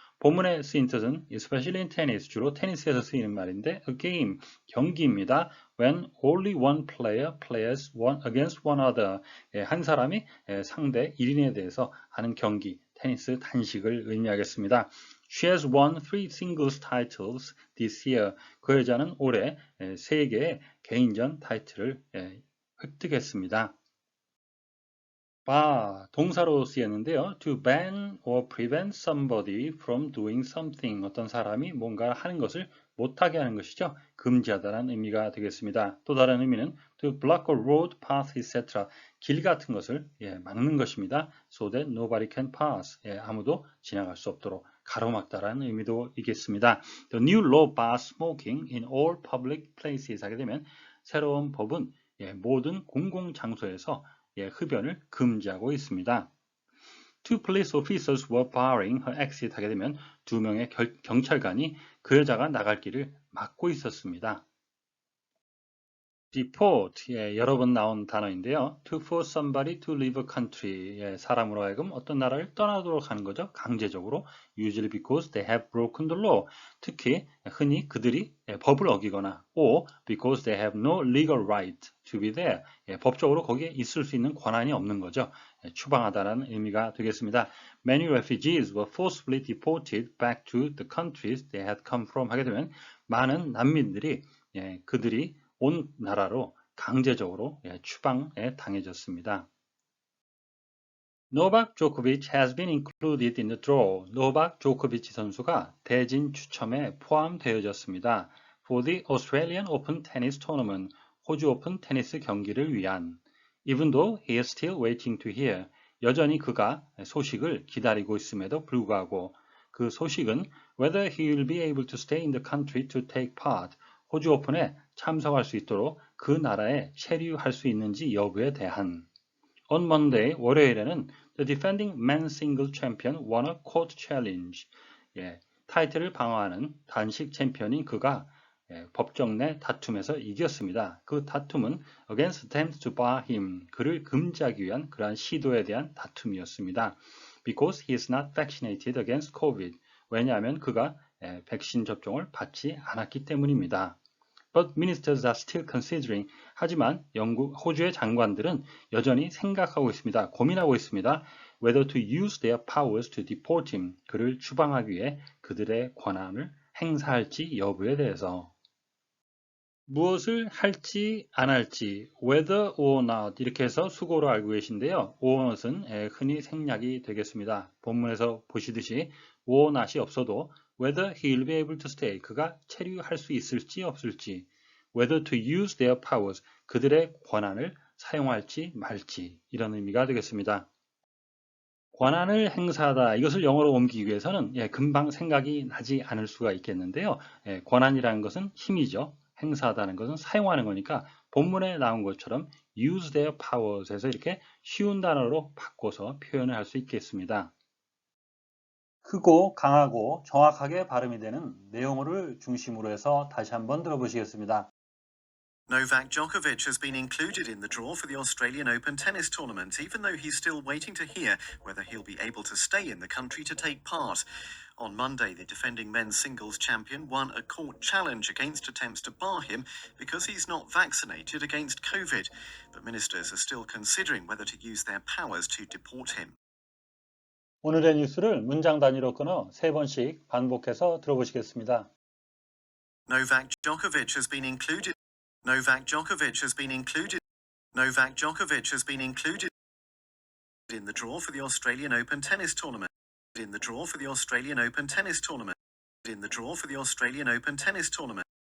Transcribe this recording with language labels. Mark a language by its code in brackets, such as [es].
[ko] 본문에 쓰인 뜻은 [en] especially in tennis, [ko] 주로 테니스에서 쓰이는 말인데 [en] a game, [ko] 경기입니다. [en] When only one player plays one against one other, [ko] 한 사람이 상대 1인에 대해서 하는 경기, 테니스 단식을 의미하겠습니다. [en] She has won 3 singles titles this year. [ko] 그 여자는 올해 3개의 개인전 타이틀을 획득했습니다. 동사로 쓰였는데요. [en] To ban or prevent somebody from doing something. [ko] 어떤 사람이 뭔가 하는 것을 못하게 하는 것이죠. 금지하다라는 의미가 되겠습니다. 또 다른 의미는 [en] to block a road, path, etc. [ko] 길 같은 것을 막는 것입니다. [en] So that nobody can pass. [ko] 아무도 지나갈 수 없도록 가로막다라는 의미도 있겠습니다. [en] The new law bars smoking in all public places. [ko] 하게 되면 새로운 법은 모든 공공장소에서 흡연을 금지하고 있습니다. [en] Two police officers were barring her exit. [ko] 하게 되면 2명의 경찰관이 그 여자가 나갈 길을 막고 있었습니다. deport, 여러 번 나온 단어인데요. [en] To force somebody to leave a country, [ko] 사람으로 하여금 어떤 나라를 떠나도록 하는 거죠. 강제적으로. [en] Usually because they have broken the law. [ko] 특히 흔히 그들이 법을 어기거나 [en] or because they have no legal right to be there. [ko] 법적으로 거기에 있을 수 있는 권한이 없는 거죠. 추방하다라는 의미가 되겠습니다. [en] Many refugees were forcibly deported back to the countries they had come from. [ko] 하게 되면 많은 난민들이 그들이 온 나라로 강제적으로 추방에 당해졌습니다. [en] 노박 조코비치 has been included in the draw. [ko] 노박 조코비치 선수가 대진 추첨에 포함되어졌습니다. [en] For the Australian Open Tennis Tournament, [ko] 호주 오픈 테니스 경기를 위한. [en] Even though he is still waiting to hear. [ko] 여전히 그가 소식을 기다리고 있음에도 불구하고 그 소식은 [en] whether he will be able to stay in the country to take part. [ko] 호주 오픈에 참석할 수 있도록 그 나라에 체류할 수 있는지 여부에 대한. [en] On Monday, [ko] 월요일에는 [en] the defending men's single champion won a court challenge. [ko] 타이틀을 방어하는 단식 챔피언인 그가 법정 내 다툼에서 이겼습니다. 그 다툼은 [en] against attempts to bar him, [ko] 그를 금지하기 위한 그러한 시도에 대한 다툼이었습니다. [en] Because he is not vaccinated against COVID. [ko] 왜냐하면 그가 백신 접종을 받지 않았기 때문입니다. But ministers are still considering. 하지만 호주의 장관들은 여전히 생각하고 있습니다. 고민하고 있습니다. [en] Whether to use their powers to deport him. [ko] 그를 추방하기 위해 그들의 권한을 행사할지 여부에 대해서. 무엇을 할지 안 할지 [en] whether or not [ko] 이렇게 해서 수고로 알고 계신데요. [en] or not [ko] 은 흔히 생략이 되겠습니다. 본문에서 보시듯이 or not이 없어도 [en] whether he will be able to stay [ko] 그가 체류할 수 있을지 없을지 [en] whether to use their powers [ko] 그들의 권한을 사용할지 말지 이런 의미가 되겠습니다. 권한을 행사하다 이것을 영어로 옮기기 위해서는 금방 생각이 나지 않을 수가 있겠는데요. 권한이라는 것은 힘이죠. 행사하다는 것은 사용하는 거니까 본문에 나온 것처럼 [en] use their powers [ko] 에서 이렇게 쉬운 단어로 바꿔서 표현을 할 수 있겠습니다. 크고 강하고 정확하게 발음이 되는 내용어를 중심으로 해서 다시 한번 들어보시겠습니다. [en] Novak Djokovic has been included in the draw for the Australian Open tennis tournament, even though he's still waiting to hear whether he'll be able to stay in the country to take part. On Monday, the defending men's singles champion won a court challenge against attempts to bar him because he's not vaccinated against COVID. But ministers are still considering whether to use their powers to deport him. [ko] 오늘의 뉴스를 문장 단위로 끊어 3번씩 반복해서 들어보시겠습니다. [en] Novak Djokovic has been included. Novak Djokovic has been included. Novak Djokovic has been included in the draw for the Australian Open tennis tournament. In the draw for the Australian Open tennis tournament. In the draw for the Australian Open tennis tournament.